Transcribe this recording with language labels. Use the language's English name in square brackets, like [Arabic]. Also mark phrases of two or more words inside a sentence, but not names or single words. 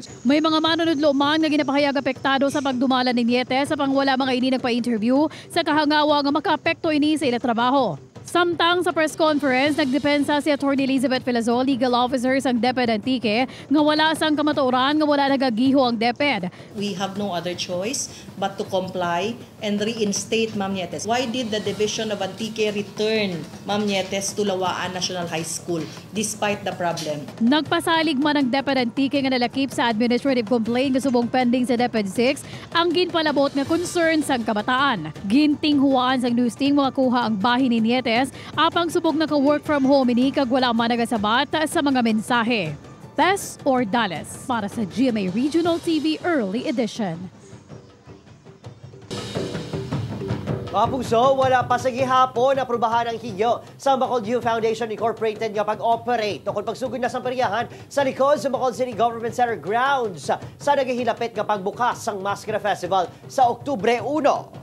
[Hiligaynon] May mga manunudlo man nga ginapahayag apektado sa pagdumala ni Nietes sa pangwala mga ini nagpa-interview sa kahangawa nga makaapekto ini sa ilang trabaho. Samtang sa press conference, nagdepensa si Atty. Elizabeth Filazol, [English] legal officer [Hiligaynon] sang DepEd Antique, nga wala sang kamatuoran nga wala nagagiho ang DepEd. [English] We have no other choice but to comply and reinstate Ma'am Nietes. Why did the Division of Antique return Ma'am Nietes to Lawaan National High School despite the problem? [Hiligaynon] Nagpasalig man ang DepEd Antique nga nalakip sa [English] administrative complaint [Hiligaynon] nga subong pending sa DepEd 6 ang ginpalabot nga concern sang kabataan. Gintinghuan sang [English] news team [Hiligaynon] makakuha ang bahin ni Nietes apang subok na ka- [English] work from home [Hiligaynon] ini kag wala man nagasabat sa mga mensahe. Tess Ordales para sa GMA Regional TV Early Edition. Mga puso, wala pa sa gihapon na prubahan ang higyo sa Bacolod Youth Foundation Incorporated nga pag-operate tungkol pagsugod na sa periyahan sa likod sa Bacolod City Government Center grounds sa nagahilapit nga pagbukas ng Maskara Festival sa Oktubre 1.